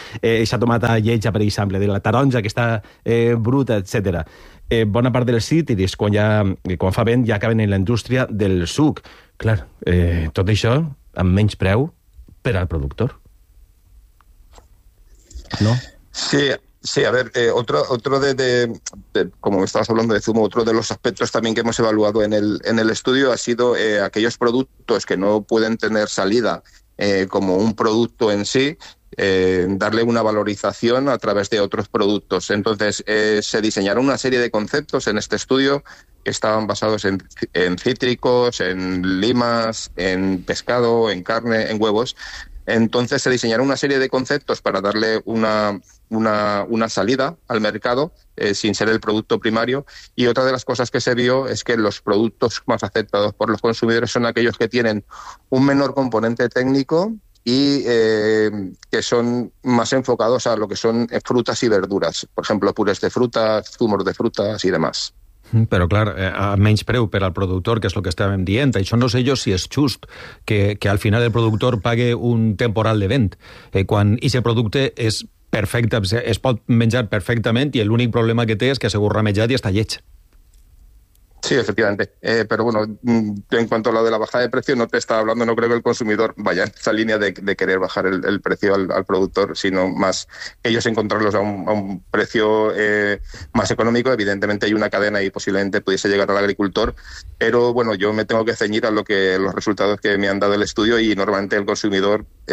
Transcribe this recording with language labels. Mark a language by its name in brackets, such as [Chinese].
[Catalan] Eixa tomata lletja, per exemple, de la taronja que està bruta, etcètera. Bona part dels cítrics, quan fa vent, ja acaben en la indústria del suc. Clar, tot això amb menys preu per al productor. No? [Spanish] Sí, a ver, otro de como estabas hablando de zumo, otro de los aspectos también que hemos evaluado en el estudio ha sido aquellos productos que no pueden tener salida como un producto en sí, darle una valorización a través de otros productos. Entonces, se diseñaron una serie de conceptos en este estudio que estaban basados en cítricos, en limas, en pescado, en carne, en huevos. Entonces, se diseñaron una serie de conceptos para darle una salida al mercado sin ser el producto primario, y otra de las cosas que se vio es que los productos más aceptados por los consumidores son aquellos que tienen un menor componente técnico y que son más enfocados a lo que son frutas y verduras, por ejemplo, purés de frutas, zumos de frutas y demás. [Catalan] Però clar, a menys preu per al productor, que és el que estàvem dient. Això no sé jo si és just que al final el productor pague un temporal de vent quan aquest producte és perfecte, es pot menjar perfectament, i l'únic problema que té és que ha sigut ramejat i està lleig. [Spanish] Sí, efectivamente. Pero bueno, en cuanto a lo de la bajada de precio, no te estaba hablando, no creo que el consumidor vaya en esa línea de querer bajar el precio al productor, sino más ellos encontrarlos a un precio más económico. Evidentemente hay una cadena y posiblemente pudiese llegar al agricultor, pero bueno, yo me tengo que ceñir a los resultados que me han dado el estudio, y normalmente el consumidor...